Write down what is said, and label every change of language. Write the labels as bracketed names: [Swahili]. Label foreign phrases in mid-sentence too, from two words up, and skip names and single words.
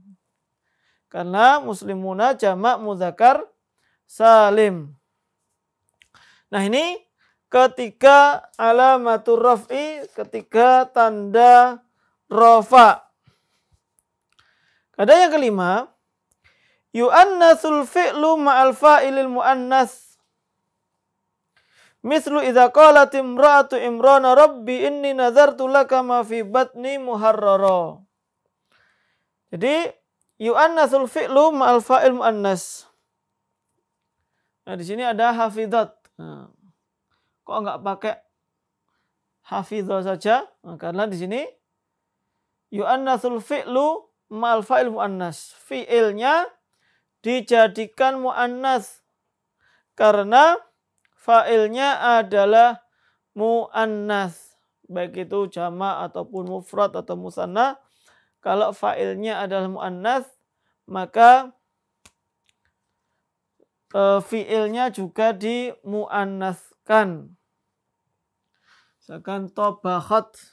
[Arabic] Karena مسلمون جمع مذكر سالم. [Indonesian] Nah ini ketiga [Arabic] علامات الرفع, [Indonesian] ketiga tanda rafa. Ada yang kelima, [Arabic] يؤنث الفعل مع الفاعل المؤنث. مثل إذا قالت امرأة عمران رب إني نذرت لك ما في بطني محررا. Jadi يؤنث الفعل مع الفاعل المؤنث. [Indonesian] Nah di sini ada hafizat. Nah, kok enggak pakai hafizah saja? [Arabic] Nah, karena di sini يؤنث الفعل مع الفاعل المؤنث. [Indonesian] Fi'ilnya dijadikan mu'annas karena fa'ilnya adalah mu'annas. Baik itu jamak ataupun mufrad atau musanna. Kalau fa'ilnya adalah mu'annas, maka fi'ilnya juga dimu'annaskan. Misalkan tabakhat.